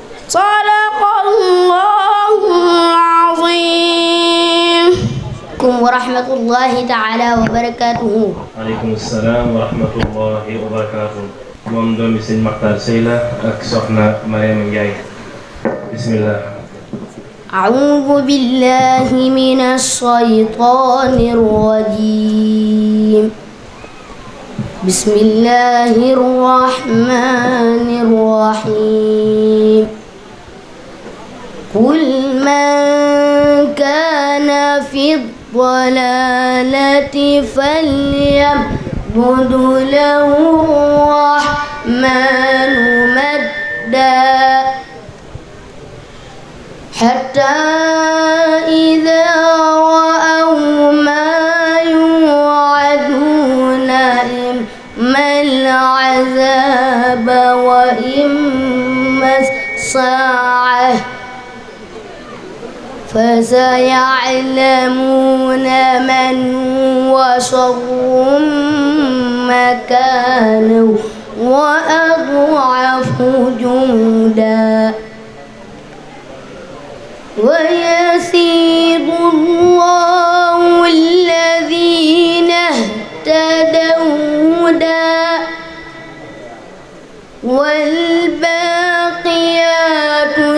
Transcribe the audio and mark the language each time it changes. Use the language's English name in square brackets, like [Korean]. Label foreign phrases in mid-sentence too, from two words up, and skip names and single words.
[Arabic] صدق الله العظيم. ورحمة الله تعالى وبركاته. وعليكم السلام ورحمة الله وبركاته. [Wolof] Moom doomi Sëñ Maxtaar Sey la ak soxna Mariama Njaay. [Arabic] Bismillah. أعوذ بالله من الشيطان الرجيم. بسم الله الرحمن الرحيم. قل من كان في الضلالة فليعبد له الرحمن مدا حتى إذا رأوا ما يوعدون إما العذاب وإما الساعة فسيعلمون من هو شر مكانا وأضعف جندا ويزيد الله الذين اهتدوا هدى والباقيات